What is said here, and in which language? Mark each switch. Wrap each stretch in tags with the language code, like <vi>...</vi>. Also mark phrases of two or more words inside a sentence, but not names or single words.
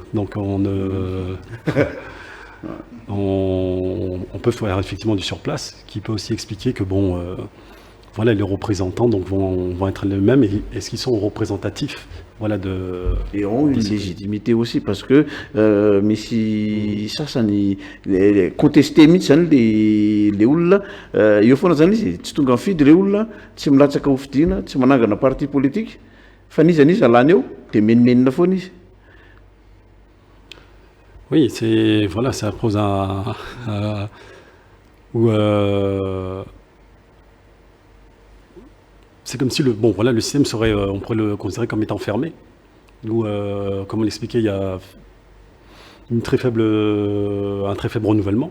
<fr>Donc, on peut faire effectivement du surplace, qui peut aussi expliquer que bon, voilà, les représentants donc, vont être les mêmes. Et est-ce qu'ils sont représentatifs voilà, et ont une légitimité aussi parce que</fr> <mg>misy sasany contesté mihitsy zany le olona eo foana zany izy tsy tonga mifidy le olona tsy milatsaka hofidiana tsy manangana</mg> <fr>parti politique</fr> <mg>fa nizanizy alany eo de menimenina foana izy.</mg> <fr>Oui, voilà, ça pose c'est comme si le système serait, on pourrait le considérer comme étant fermé. Où, comme on l'expliquait, il y a un très faible renouvellement.</fr>